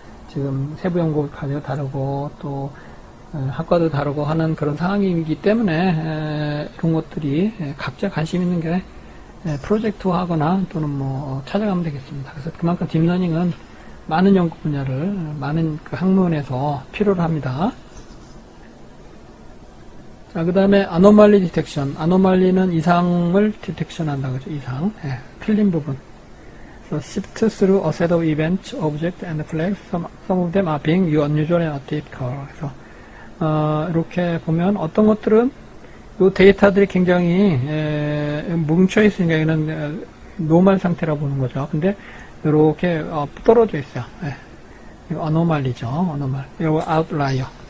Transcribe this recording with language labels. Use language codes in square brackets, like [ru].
[ko] 지금 세부 연구 과제가 다르고 또 학과도 다르고 하는 그런 상황이기 때문에 이런 것들이 각자 관심 있는 게 프로젝트 하거나 또는 뭐 찾아가면 되겠습니다. 그래서 그만큼 딥러닝은 많은 연구 분야를 많은 그 학문에서 필요로 합니다. 자, 그 다음에 아노말리 디텍션. 아노말리는 이상을 디텍션 한다 그죠? 이상. 틀린 부분. [en] So, sift through a set of events, objects, and flags. Some of them are being unusual and atypical. [ko] 그래서, 이렇게 보면 어떤 것들은 이 데이터들이 굉장히, 뭉쳐있으니까 이는 노멀 상태라고 보는 거죠. 근데, 이렇게, 떨어져 있어요. 이거 아노말리죠. 아노말. 이거 아웃라이어.